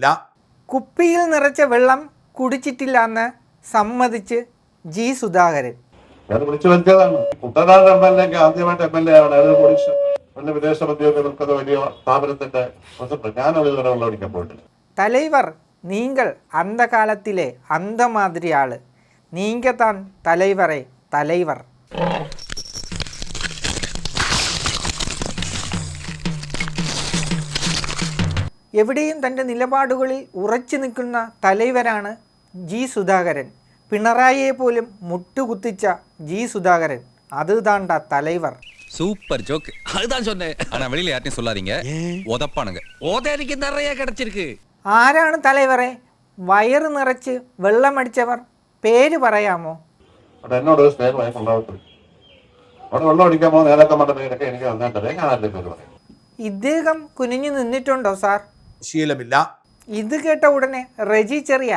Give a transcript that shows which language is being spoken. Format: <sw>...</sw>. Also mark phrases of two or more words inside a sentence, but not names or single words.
<ml>കുപ്പിയിൽ നിറച്ച വെള്ളം കുടിച്ചിട്ടില്ല എന്ന് സമ്മതിച്ച് ജി സുധാകരൻ. ഞാൻ വിളിച്ചു വരുത്തിയതാണ്. കുട്ടനാട് MLA ആദ്യമായിട്ട് MLA ആണ്. വലിയ വിദേശ ഉദ്യോഗം നിൽക്കുന്ന വലിയ സ്ഥാപനത്തിന്റെ പ്രസിഡന്റ്. ഞാനത് ഇതുവരെ വെള്ളമടിക്കാൻ പോയിട്ടില്ല.</ml> <ta>തലൈവർ நீங்கள் அந்த காலத்திலே அந்த மாதிரி ஆளு. நீங்க தான் தலைவரே தலைவர்.</ta> <ml>എവിടെയും തൻ്റെ നിലപാടുകളിൽ ഉറച്ചു നിൽക്കുന്ന തലൈവരാണ് ജി സുധാകരൻ. പിണറായിയെ പോലും മുട്ടുകുത്തിച്ച ജി സുധാകരൻ.</ml> <ta>அது தாண்டா தலைவர். சூப்பர் ஜோக். அதுதான் சொன்னேன். ஆனா வெளியில யார்ட்டையும் சொல்லாதீங்க. உதப்பானுங்க. ஓதேரிக்கு நிறைய கிடைச்சிருக்கு.</ta> <ml>ആരാണ് തലൈവറെ? വയറ് നിറച്ച് വെള്ളമടിച്ചവർ പേര് പറയാമോ? എന്നോട് സ്നേഹമായി കൊണ്ടാവത്തില്ല. അവിടെ വെള്ളം അടിക്കാൻ പോകുന്ന നേതാക്കന്മാരുടെ പേരൊക്കെ എനിക്ക് നന്നായിട്ടറിയാം. ഞാൻ അതിന്റെ പേര് പറയാം. ഇദ്ദേഹം കുനിഞ്ഞു നിന്നിട്ടുണ്ടോ സാർ? ശീലമില്ല. ഇത് കേട്ട ഉടനെ റെജി ചെറിയാൻ.</ml>